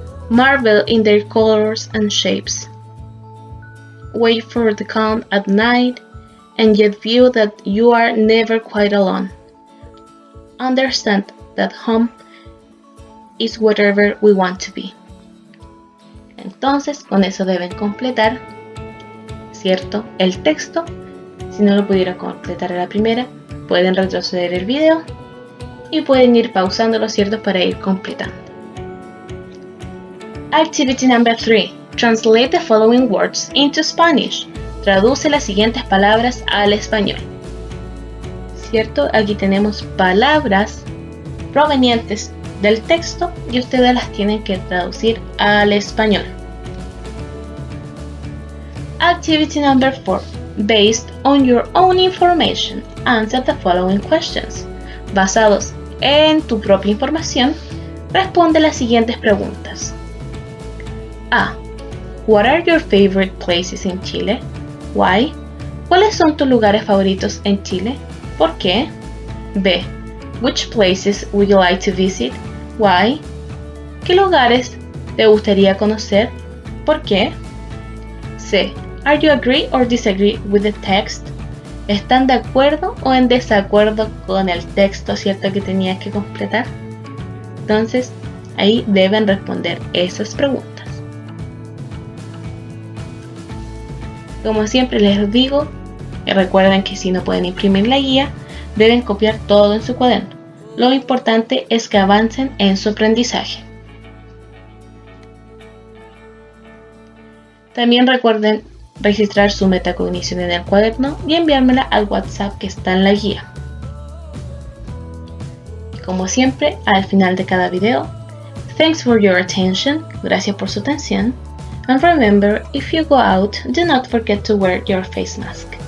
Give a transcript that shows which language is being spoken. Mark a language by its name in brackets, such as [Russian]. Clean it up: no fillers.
[English] Marvel in their colors and shapes. Wait for the calm at night and yet feel that you are never quite alone. Understand that home is whatever we want to be. [Spanish] Entonces, con eso deben completar, ¿cierto?, el texto. Si no lo pudieron completar a la primera, pueden retroceder el video y pueden ir pausándolo, ¿cierto?, para ir completando. [English] Activity number 3. Translate the following words into Spanish. [Spanish] Traduce las siguientes palabras al español. ¿Cierto? Aquí tenemos palabras provenientes del texto y ustedes las tienen que traducir al español. [English] Activity number 4. Based on your own information, answer the following questions. [Spanish] Basados en tu propia información, responde las siguientes preguntas. [English] A. What are your favorite places in Chile? Why? [Spanish] ¿Cuáles son tus lugares favoritos en Chile? ¿Por qué? B. [English] Which places would you like to visit? Why? [Spanish] ¿Qué lugares te gustaría conocer? ¿Por qué? C. Are you agree or disagree with the text? ¿Están de acuerdo o en desacuerdo con el texto, cierto, que tenías que completar? Entonces, ahí deben responder esas preguntas. Como siempre les digo, recuerden que si no pueden imprimir la guía, deben copiar todo en su cuaderno. Lo importante es que avancen en su aprendizaje. También recuerden registrar su metacognición en el cuaderno y enviármela al WhatsApp que está en la guía. Como siempre, al final de cada video, [English] thanks for your attention, [Spanish] gracias por su atención. [English] And remember, if you go out, do not forget to wear your face mask.